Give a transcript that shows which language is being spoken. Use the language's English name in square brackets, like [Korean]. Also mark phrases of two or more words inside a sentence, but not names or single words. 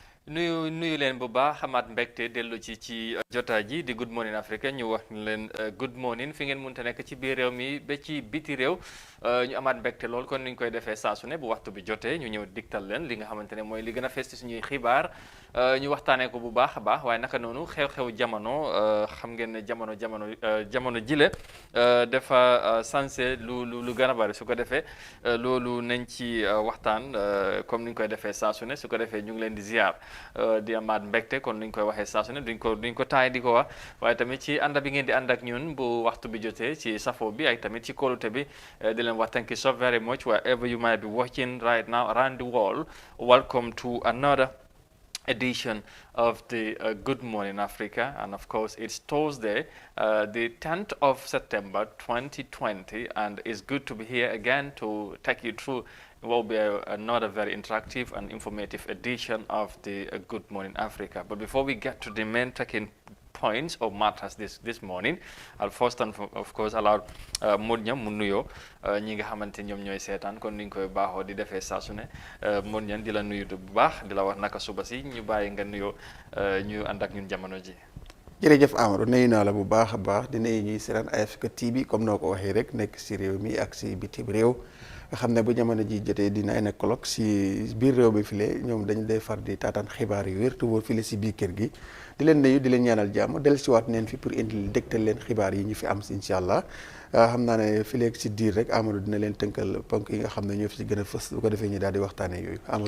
[Wolof] nuyu leen bu baax xamaat mbégte dellu ci jotaay ji di Good Morning Africa ñu wax leen good morning fi ngeen mënta nekk ci biir réew mi ba ci biti réew ñu amaat mbégte lool kon ni ñu koy defee saa su ne bu waxtu bi jotee ñu ñëw digtal leen li nga xamante ne mooy li gën a fees ci suñuy xibaar ñu waxtaanee ko bu baax a baax waaye naka noonu xew-xew jamono xam ngeen ne jamono jile dafa sensé lu gën a bari su ko defee loolu nañ ci waxtaan comme ni ñu koy defee saa su ne su ko defee ñu ngi leen di ziar. di amaat mbégte kon nuñ koy waxee saa su ne duñ ko taay di ko wax waaye tamit ci ànd bi ngeen di ànd ak ñun bu waxtu bi jotee ci safo bi ak tamit ci kóolute bi di leen wax [English] thank you so very much wherever you might be watching right now around the world. Welcome to another edition of the Good Morning Africa, and of course it's Thursday, the 10th of September 2020, and it's good to be here again to take you through what will be another very interactive and informative edition of the Good Morning Africa. But before we get to the main talking points or matters this morning, I'll first and of course allow [Wolof] Modou mu nuyoo ñi nga xamante ñoom ñooy seetaan kon ni ñu koy baaxoo di defee saa su ne Modou di la nuyu bu baax di la wax naka suba si ñu bàyyi nga nuyoo ñu ànd ak ñun jamono ji. jërëjëf Amadou nuyu naa la bu baax a baax di nuyu ñuy seetaan Africa TV comme noo ko waxee rek nekk si réew mi ak si bitim réew nga xam ne bu jamono ji jotee dina ay nekkolog si biir réew bi file ñoom dañu day far di taataan xibaar yu wér te wóor file si biir kër gi di leen nuyu di leen ñaanal jàmm dellusiwaat neen fi pour indi dégtal leen xibaar yi ñu fi am si [Arabic] إن شاء الله [Wolof] xam naa ne fileeg si diir rek Amadou dina leen tënkal ponk yi nga xam ne ñoo fi si gën a fës bu ko defee ñu daal di waxtaanee yooyu Amadou.